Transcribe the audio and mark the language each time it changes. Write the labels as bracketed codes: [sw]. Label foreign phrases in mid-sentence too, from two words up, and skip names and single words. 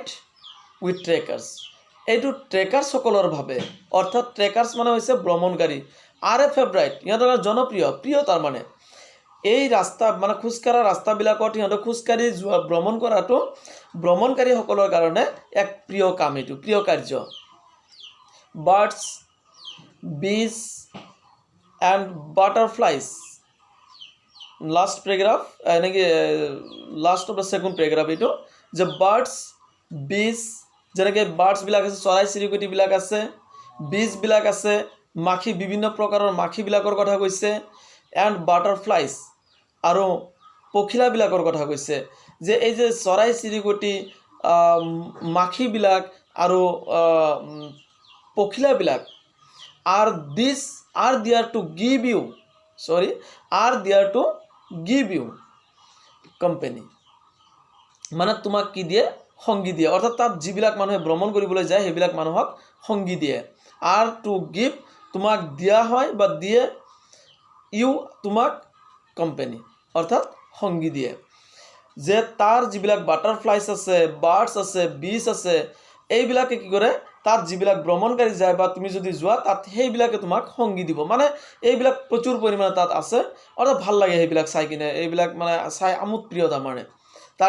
[en] with trekkers [as] এইটো ট্ৰেকাৰ্ছসকলৰ বাবে অৰ্থাৎ ট্ৰেকাৰ্ছ মানে হৈছে ভ্ৰমণকাৰী [en] are a favourite [as] সিহঁতৰ প্ৰিয় তাৰমানে এই ৰাস্তা মানে খোজকাঢ়া ৰাস্তাবিলাকত সিহঁতে খোজকাঢ়ি যোৱা ভ্ৰমণ কৰাটো ভ্ৰমণকাৰীসকলৰ কাৰণে এক প্ৰিয় কাম এইটো প্ৰিয় কাৰ্য বাৰ্ডছ [en] bees and butterflies last paragraph last of the second paragraph [as] এইটো যে [en] birds bees [as] যেনেকৈ বাৰ্ডছবিলাক আছে চৰাই চিৰিকটিবিলাক আছে বীজবিলাক আছে মাখি বিভিন্ন প্ৰকাৰৰ মাখিবিলাকৰ কথা কৈছে এণ্ড বাটাৰফ্লাইজ আৰু পখিলাবিলাকৰ কথা কৈছে যে এই যে চৰাই চিৰিকটি মাখিবিলাক আৰু পখিলাবিলাক [en] are there to give you [as] company মানে তোমাক কি দিয়ে সংগী দিয়ে অৰ্থাৎ তাত যিবিলাক মানুহে ভ্ৰমণ কৰিবলৈ যায় সেইবিলাক মানুহক সংগী দিয়ে [en] are to give [as] তোমাক দিয়া হয় বা দিয়ে you তোমাক company অৰ্থাৎ সংগী দিয়ে যে তাৰ যিবিলাক বাটাৰফ্লাইজ আছে বাৰ্ডছ আছে বিচ আছে এইবিলাকে কি কৰে তাত যিবিলাক ভ্ৰমণকাৰী যায় বা তুমি যদি যোৱা তাত সেইবিলাকে তোমাক সংগী দিব মানে এইবিলাক প্ৰচুৰ পৰিমাণে তাত আছে অৰ্থাৎ ভাল লাগে সেইবিলাক চাই কিনে এইবিলাক মানে চাই আমোদ প্ৰিয় তাৰমানে তাৰ